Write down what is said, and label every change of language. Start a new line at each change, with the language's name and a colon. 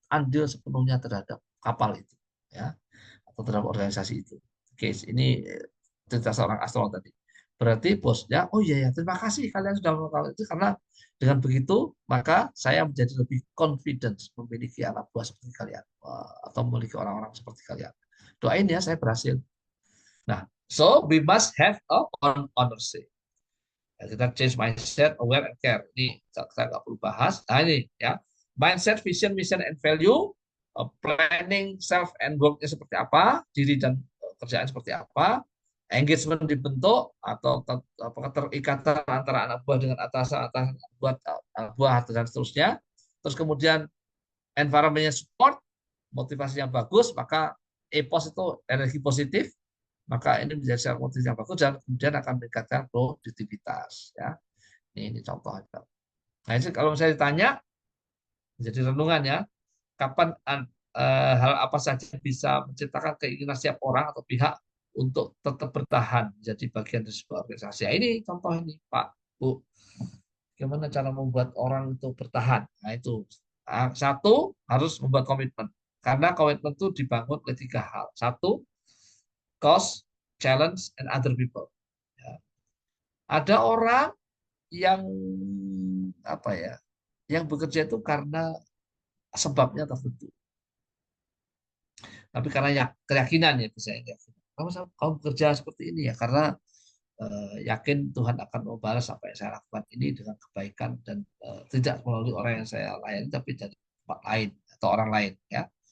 Indonesian: andil sepenuhnya terhadap kapal itu, ya, atau terhadap organisasi itu. Oke, ini cerita seorang astronot tadi. Berarti bosnya, oh iya ya, terima kasih kalian sudah melakukan itu, karena dengan begitu maka saya menjadi lebih confidence memiliki anak buah seperti kalian, atau memiliki orang-orang seperti kalian. Doain ya saya berhasil.
English: Nah, so we must have a ownership.
Indonesian: Ya, kita
English: change mindset, aware, and care.
Indonesian: Ini saya nggak perlu bahas. Nah ini ya,
English: mindset, vision, mission, and value, planning, self, and work-
Indonesian: nya seperti apa, diri dan kerjaan seperti apa, engagement dibentuk atau keterikatan antara anak buah dengan atasan, anak buah dan seterusnya. Terus kemudian environment-nya support, motivasi yang bagus, maka EPOS itu energi positif, maka ini menjadi motivasi yang bagus dan kemudian akan meningkatkan produktivitas. Ya, ini contoh. Nah, ini kalau saya ditanya, jadi renungan ya, kapan hal apa saja bisa menciptakan keinginan setiap orang atau pihak untuk tetap bertahan menjadi bagian dari sebuah organisasi. Ya, ini contoh ini, Pak, Bu. Gimana cara membuat orang itu bertahan? Nah, itu. Satu, harus membuat komitmen. Karena komitmen itu dibangun oleh 3 hal.
English: Satu, cost, challenge, and other people.
Indonesian: Ya. Ada orang yang apa ya, yang bekerja itu karena sebabnya tertentu. Tapi karena ya keyakinan ya, saya kamu bekerja seperti ini ya karena yakin Tuhan akan membalas apa yang saya lakukan ini dengan kebaikan dan tidak melalui orang yang saya layani, tapi dari tempat lain atau orang lain ya.